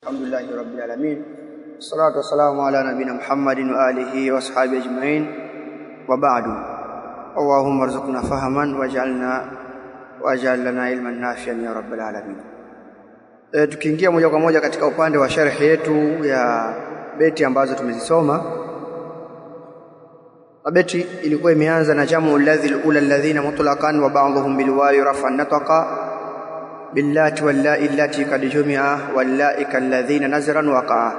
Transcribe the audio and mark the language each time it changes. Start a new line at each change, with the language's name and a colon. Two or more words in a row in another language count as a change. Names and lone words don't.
Arabic: الحمد لله رب العالمين. الصلاة والسلام على نبينا محمد وعلى آله وأصحابه أجمعين. وبعد. اللهم ارزقنا فهما واجعل لنا علما نافعا يا رب العالمين.
Swahili: Tukiingia moja kwa moja katika upande wa sharhi yetu ya beti ambazo tumezisoma. Beti ilikuwa imeanza na
Arabic: جمع الذين مطلقا وبعضهم بالواو رفعا نطقا باللاتي واللائي التي قد جمع واللاء كالذين نزرا وقعا.